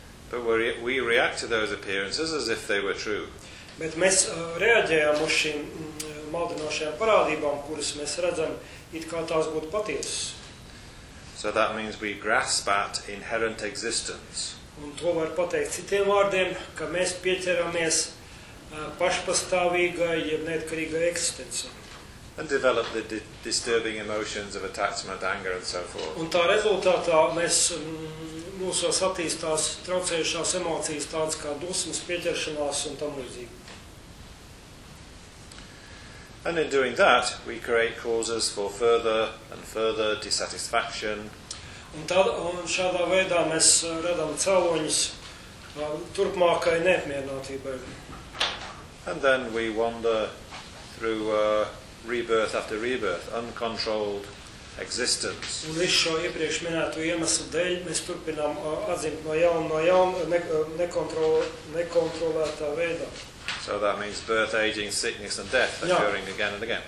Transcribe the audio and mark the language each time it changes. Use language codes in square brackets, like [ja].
[en] But we react to those appearances as if they were true. [lv] Bet mēs reaģējām uz šīm maldinošajām parādībām, kuras mēs redzam, it kā tās būtu patiesas. [en] So that means we grasp at inherent existence. [lv] Un to var pateikt citiem vārdiem, ka mēs pieķeramies pašpastāvīgai, jeb neatkarīgai eksistencei. [en] And develop the disturbing emotions of attachment, anger and so forth. [lv] Un tā rezultātā mēs mūsos attīstās traucējušās emocijas tādas kā dusmas, pieķeršanās un tam līdzīgi. [en] And in doing that, we create causes for further and further dissatisfaction. [lv] Un šādā veidā mēs redam cēloņus turpmākai neapmierinātībai. [en] And then we wander through rebirth after rebirth, uncontrolled existence. [lv] Un visu šo iepriekš minēto iemeslu dēļ mēs turpinām atzimt no jauna nekontrolētā veidā. [en] So that means birth, aging, sickness and death occurring again and again.